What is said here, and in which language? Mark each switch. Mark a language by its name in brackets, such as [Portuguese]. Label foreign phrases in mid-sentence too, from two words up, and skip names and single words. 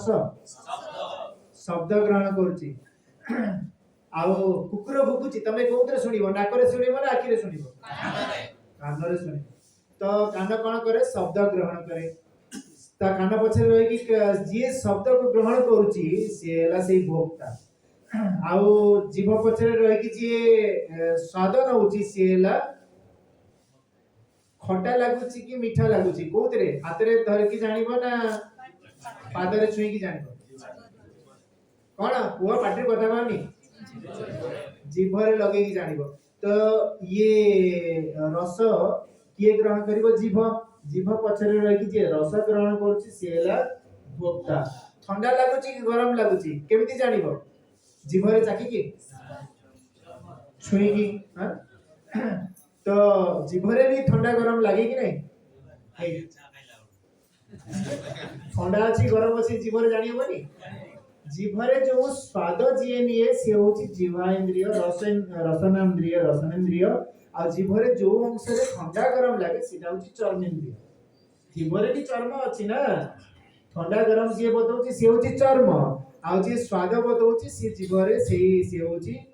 [Odia] ଶବ୍ଦ ଗ୍ରହଣ କରୁଛି ଆଉ କୁକୁର ଭୁକୁଛି ତମେ କେଉଁଥିରେ ଶୁଣିବ ନାକରେ ଶୁଣିବ ନା ଆଖିରେ ଶୁଣିବ କାନରେ ଶୁଣିବ ତ କାନ କୋଉ କରେ ଶବ୍ଦ ଗ୍ରହଣ କରେ ତ କାନ ପଛରେ ରହି କି ଯେ ଶବ୍ଦ କୁ ଗ୍ରହଣ କରୁଛି ସେଇଟା ସେ ଭୋକ୍ତା ଆଉ ଜିଭ ପଛରେ ରହି କି ଯେ ସ୍ୱାଦ ନେଉଛି ସେଇଟା ଖଟା ଲାଗୁଛି କି ମିଠା ଲାଗୁଛି କେଉଁଥିରେ ହାତରେ ଧରି କି ଜାଣିବ ନା ପାଦରେ ଛୁଇଁ କି ଜାଣିବ କୌଣସି ପୁଆ ପାଟି କଥା ମାନି ଜିଭରେ ଲଗେଇ କି ଜାଣିବ ତ ଏ ରସ କିଏ ଗ୍ରହଣ କରିବ ଜିଭ ଜିଭ ପଛରେ ରହି କି ଯେ ରସ ଗ୍ରହଣ କରୁଛି ସେଇଟା ଭୋକ୍ତା ଥଣ୍ଡା ଲାଗୁଛି କି ଗରମ ଲାଗୁଛି କେମିତି ଜାଣିବ ଜିଭରେ ଚାଖି କି ଛୁଇଁ କି ହଁ ତ ଜିଭରେ ବି ଥଣ୍ଡା ଗରମ ଲାଗେ କି ନାହିଁ ଥଣ୍ଡା ଅଛି ଗରମ ଅଛି ଜିଭରେ ଜାଣି ହେବନି ଜିଭରେ ଯୋ ସ୍ୱାଦ ଜିଏ ନିଏ ସେ ହେଉଛି ଜୀବା ଇନ୍ଦ୍ରିୟ ରସନେନ୍ଦ୍ରିୟ ଆଉ ଜିଭରେ ଯୋ ଅଂଶ ରେ ଥଣ୍ଡା ଗରମ ଲାଗେ ସେଟା ହେଉଛି ଚର୍ମେନ୍ଦ୍ରିୟ ଜିଭରେ ବି ଚର୍ମ ଅଛି ନା ଥଣ୍ଡା ଗରମ ଯେ ବତଉଛି ସେ ହେଉଛି ଚର୍ମ ଆଉ ଯେ ସ୍ୱାଦ ବତଉଛି ସେ ଜିଭରେ ସେ ହେଉଛି